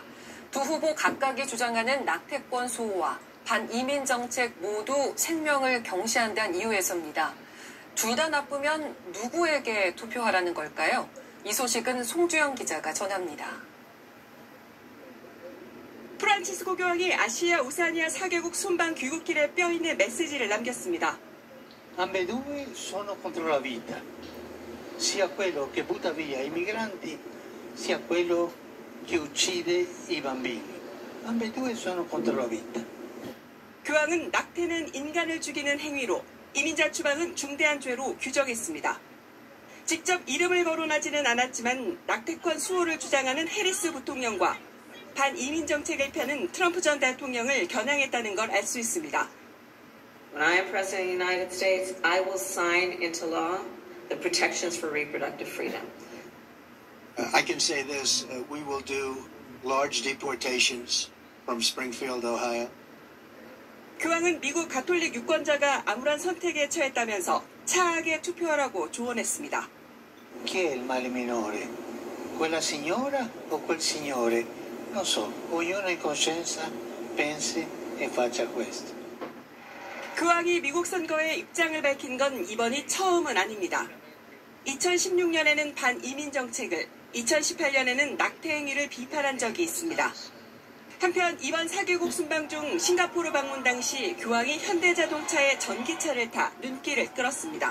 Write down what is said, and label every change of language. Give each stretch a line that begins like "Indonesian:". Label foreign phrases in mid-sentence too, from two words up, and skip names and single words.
Korean: 두 후보 각각이 주장하는 낙태권 수호와 반이민 정책 모두 생명을 경시한다는 이유에서입니다. 둘 다 나쁘면 누구에게 투표하라는 걸까요? 이 소식은 송주영 기자가 전합니다. 프란치스코 교황이 아시아 오세아니아 4개국 순방 귀국길에 뼈있는 메시지를 남겼습니다.
Italian: Ambedue sono contro la vita, sia quello che butta via i migranti, sia quello che uccide i bambini. Ambedue sono contro la vita.
Korean: 교황은 낙태는 인간을 죽이는 행위로, 이민자 추방은 중대한 죄로 규정했습니다. 직접 이름을 거론하지는 않았지만 낙태권 수호를 주장하는 해리스 부통령과 반이민 정책을 펴는 트럼프 전 대통령을 겨냥했다는 걸 알 수 있습니다.
English: When I am President of the United States, I will sign into law the protections for reproductive freedom. I can say this, we will do large deportations from Springfield, Ohio.
Korean: 교황은 미국 가톨릭 유권자가 암울한 선택에 처했다면서 차하게 투표하라고 조언했습니다.
Italian: Chi è il male minore? Quella signora o quel signore? Non so, ognuno in coscienza pensi e faccia questo.
Korean: 교황이 미국 선거에 입장을 밝힌 건 이번이 처음은 아닙니다. 2016년에는 반이민 정책을, 2018년에는 낙태 행위를 비판한 적이 있습니다. 한편 이번 4개국 순방 중 싱가포르 방문 당시 교황이 현대자동차의 전기차를 타 눈길을 끌었습니다.